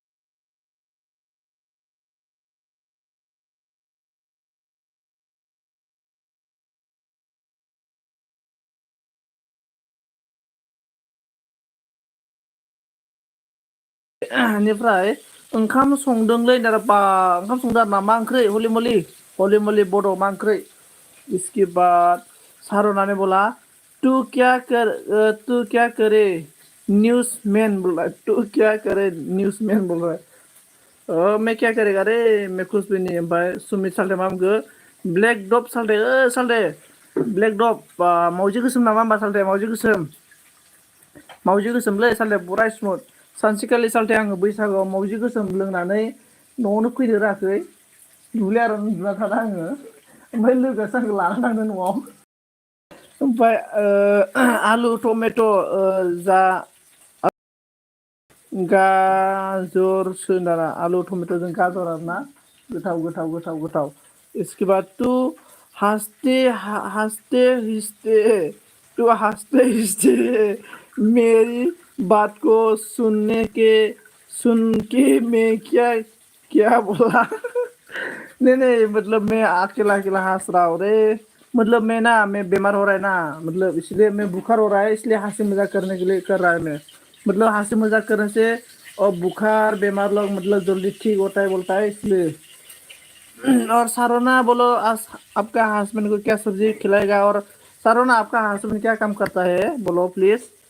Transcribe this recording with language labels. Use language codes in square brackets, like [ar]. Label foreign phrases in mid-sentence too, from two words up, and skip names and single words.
[brx] बेनिफ्राय ओंखाम संदोंलै बा ओंखाम संदों आरोना मा ओंख्रि हलि मलि बड' मा ओंख्रि [hi] इसके बाद सारना ने बोला तू क्या करे न्यूज़ मैन बोल रहा है तू क्या करे न्यूज़ मैन बोल रहा है मैं क्या करेगा रे मैं कुछ भी नहीं [brx] ओमफ्राय सुमित सालथे मा बुंखो ब्लेक डप सालथे ब्लेक डप मावजि गोसोम नामा होमबा सालथे मावजि गोसोमलै सालथे बराय स्मुथ सानसेखालि सालथे आङो बैसागुआव मावजि गोसोम लोंनानै न'आवनो फैनो रोङाखै दुब्लियाव उन्दुना थादों आङो ओमफ्राय लोगोआसो आंखौ लाना थांदों न'आव ओमफ्राय आलु टमेट' जा गाजर दाना आलु टमेट'जों गाजर आरोना गोथाव [hi] इसके बाद तू हंसते हंसते मेरी बात को सुन के मैं क्या बोला नहीं मतलब मैं अकेला अकेला हंस रहा हूँ रे मतलब मैं बीमार हो रहा है ना मतलब इसलिए मैं बुखार हो रहा है इसलिए हंसी मजाक करने के लिए कर रहा है मैं मतलब हंसी मजाक करने से और बुखार बीमार लोग मतलब जल्दी ठीक होता है बोलता है इसलिए और सारोना बोलो आपका हस्बैंड को क्या सब्जी खिलाएगा और सारोना आपका हस्बैंड क्या काम करता है बोलो प्लीज